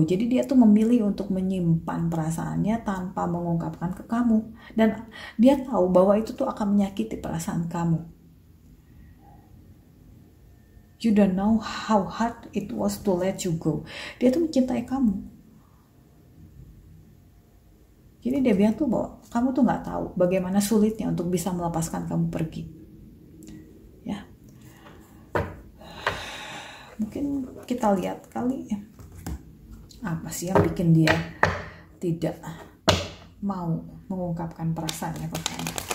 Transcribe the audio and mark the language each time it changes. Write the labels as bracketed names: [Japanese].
[Indonesian] Jadi dia tuh memilih untuk menyimpan perasaannya tanpa mengungkapkan ke kamu. Dan dia tahu bahwa itu tuh akan menyakiti perasaan kamu. [English] You don't know how hard it was to let you go. [Indonesian] Dia tuh mencintai kamu. Jadi dia bilang tuh bahwa kamu tuh gak tahu bagaimana sulitnya untuk bisa melepaskan kamu pergi. Ya. Mungkin kita lihat kali ya, apa sih yang bikin dia tidak mau mengungkapkan perasaannya ke kamu.